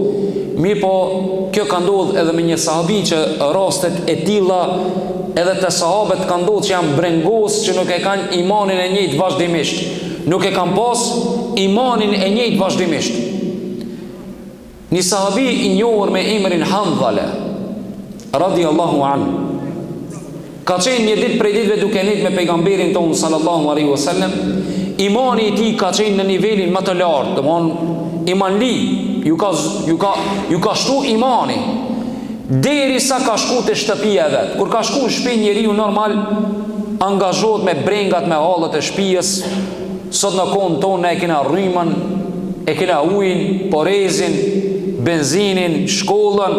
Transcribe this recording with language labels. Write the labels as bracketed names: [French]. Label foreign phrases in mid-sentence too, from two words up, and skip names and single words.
[Albanian] Mirë, po kjo ka ndodhur edhe me një sahabi që rastet e tilla edhe të sahabët ka ndodhur që janë brengos që nuk e kanë imanin e njëjtë vazhdimisht. Nuk e kanë pas imanin e njëjtë vazhdimisht. Një sahabi i njohur me emrin Handhala [Arabic] رضي الله عنه [Albanian] ka qenë një ditë prej ditëve duke nejtë me pejgamberin tonë [Arabic] صلى الله عليه وسلم. [Albanian] Imani i tij ka qenë në nivelin më të lartë, domthonë imanli, ju ka shtu imani derisa ka shku te shtëpia e vet. Kur ka shku në shtëpi, njeriu normal angazhohet me brengat, me hallet e shtëpisë. Sot në kohën tonë ne e kena rrymën, e kena ujin, porezin, benzinin, shkollën.